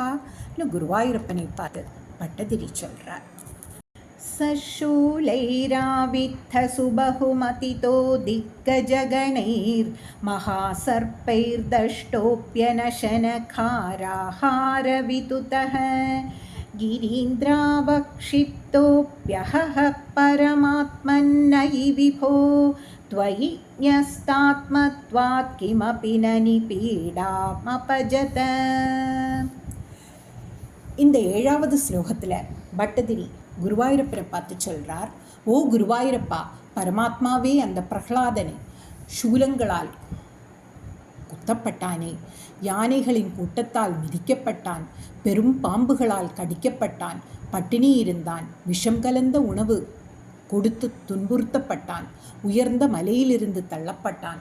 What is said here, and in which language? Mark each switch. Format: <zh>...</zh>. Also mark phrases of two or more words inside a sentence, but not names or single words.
<ta>குருவாயூரப்பனை பார்த்து பட்டதிரி சொல்றார்.</ta> <sa>शूलैराविद्ध सुभकुमतितो दिग्गजगणैर् महासर्पैर्दष्टोप्यनशनगराहारविधुतः गिरीन्द्रावक्षिप्तोऽप्यहः परमात्मन्नयि विभो त्वयि न्यस्तात्मत्वात् किमपि न निपीडामपजत.</sa> <ta>இந்த 7வது ஸ்லோகத்தில் பட்டதிரி குருவாயூரப்பரை பார்த்து சொல்கிறார், ஓ குருவாயூரப்பா, பரமாத்மாவே அந்த பிரகலாதனை சூலங்களால் குத்தப்பட்டானே, யானைகளின் கூட்டத்தால் மிதிக்கப்பட்டான், பெரும் பாம்புகளால் கடிக்கப்பட்டான், பட்டினி இருந்தான், விஷம் கலந்த உணவு கொடுத்து துன்புறுத்தப்பட்டான், உயர்ந்த மலையிலிருந்து தள்ளப்பட்டான்.</ta>